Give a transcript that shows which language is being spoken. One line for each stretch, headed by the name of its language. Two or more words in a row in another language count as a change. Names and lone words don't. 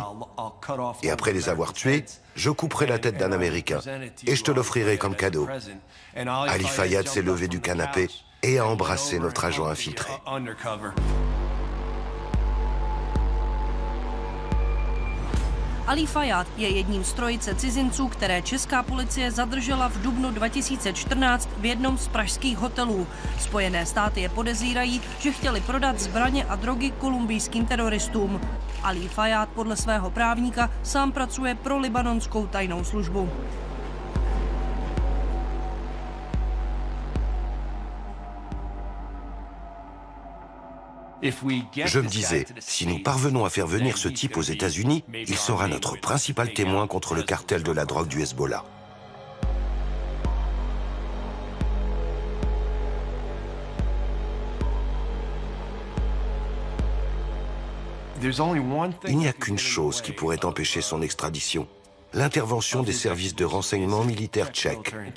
French: Et après les avoir tués, je couperai la tête d'un Américain et je te l'offrirai comme cadeau. » Ali Fayad s'est levé du canapé et a embrassé notre agent infiltré.
Czech: Ali Fayad je jedním z trojice cizinců, které česká policie zadržela v dubnu 2014 v jednom z pražských hotelů. Spojené státy je podezírají, že chtěli prodat zbraně a drogy kolumbijským teroristům. Ali Fayad podle svého právníka sám pracuje pro libanonskou tajnou službu.
French: Je me disais, si nous parvenons à faire venir ce type aux États-Unis, il sera notre principal témoin contre le cartel de la drogue du Hezbollah. Il n'y a qu'une chose qui pourrait empêcher son extradition, l'intervention des services de renseignement militaires tchèques.